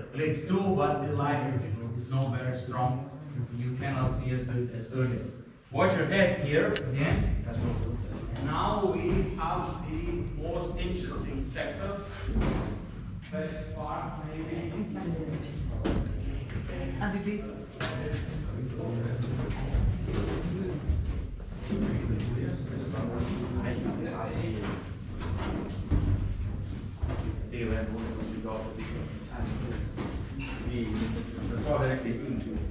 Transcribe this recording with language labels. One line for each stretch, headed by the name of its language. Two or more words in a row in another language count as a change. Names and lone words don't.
English: Blades too, but the light is not very strong. You cannot see as good as earlier. Watch your head here again. And now we have the most interesting sector. Best part maybe. And the beast.
Danish: Det er jo en måde, at vi går på det som en tegn. Jeg tror heller ikke, det er en tur.